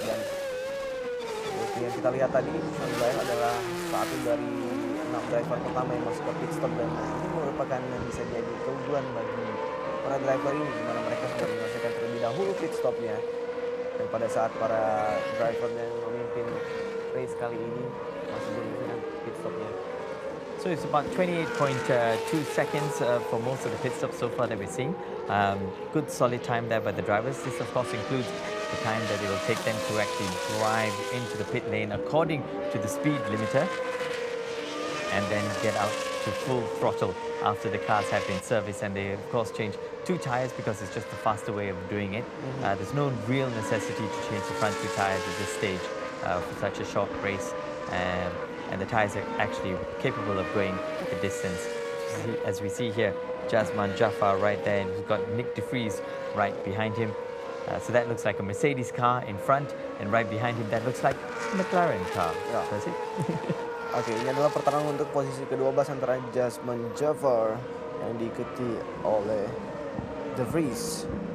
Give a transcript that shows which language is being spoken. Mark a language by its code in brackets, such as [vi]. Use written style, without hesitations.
[id] Dan seperti yang kita lihat tadi, Sean Lyle adalah satu dari 6 driver pertama yang masuk ke pit stop, dan ini merupakan bisa jadi keunggulan bagi para driver ini, di mana mereka sudah menyelesaikan terlebih dahulu pit stopnya, dan pada saat para driver yang memimpin race kali ini masih belum menyelesaikan pit stopnya. [en] So it's about 28.2 seconds for most of the pit stops so far that we're seeing. Good solid time there by the drivers. This of course includes the time that it will take them to actually drive into the pit lane according to the speed limiter, and then get out to full throttle after the cars have been serviced. And they of course change 2 tires because it's just the faster way of doing it. There's no real necessity to change the front 2 tires at this stage for such a short race, and the tires are actually capable of going the distance. As we see here, Jasman Jafar right there, and we've got Nick De Vries right behind him. So that looks like a Mercedes car in front, and right behind him that looks like a McLaren car. Yeah. That's it. [id] Oke, ini adalah pertarungan untuk posisi ke-12 antara Jasman Jafar yang diikuti oleh De Vries.